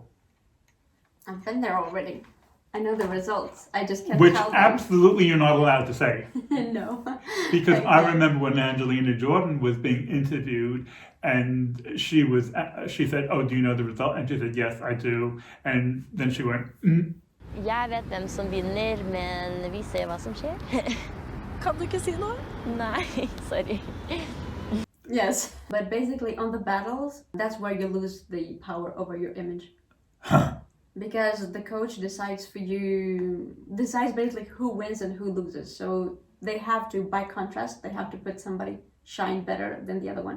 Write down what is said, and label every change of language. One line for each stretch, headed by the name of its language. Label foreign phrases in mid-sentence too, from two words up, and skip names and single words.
English: I've been there already. I know the results. I just can't Which tell them. absolutely you're not allowed to say. No. Because I remember when Angelina Jordan was being interviewed, and she said, "Oh, do you know the result?" And she said, "Yes, I do." And then she went,
Norwegian: Jeg vet hvem som vinner, men vi ser hva som skjer. Kan du ikke si noe? Nei, sorry.
English: Yes, but basically on the battles, that's where you lose the power over your image. Because the coach decides basically who wins and who loses. So they have to, by contrast, they have to put somebody shine better than the other one.